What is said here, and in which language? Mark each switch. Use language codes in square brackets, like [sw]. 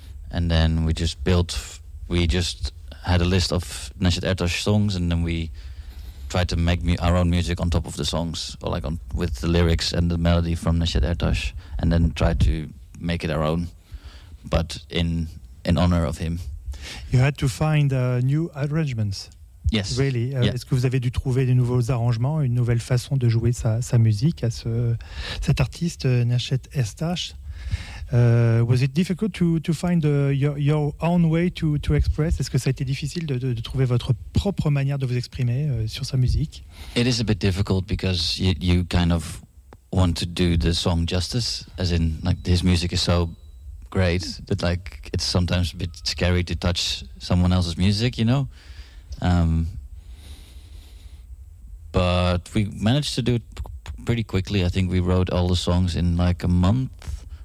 [en] And then we just had a list of Neşet Ertaş songs, and then we tried to make our own music on top of the songs, or like on with the lyrics and the melody from Neşet Ertaş, and then tried to make it our own, but in honor of him. You had to find new arrangements. Yes. Really? Yeah. [fr] Est-ce que vous avez dû trouver de nouveaux arrangements, une nouvelle façon de jouer sa musique à cet artiste Neşet Ertaş? [en] Was it difficult to find your own way to express? [fr] Est-ce que ça a été difficile de trouver votre propre manière de vous exprimer sur sa musique? [en] It is a bit difficult because you kind of want to do the song justice, as in like his music is so great that like it's sometimes a bit scary to touch someone else's music, you know. But we managed to do it pretty quickly. I think we wrote all the songs in like a month.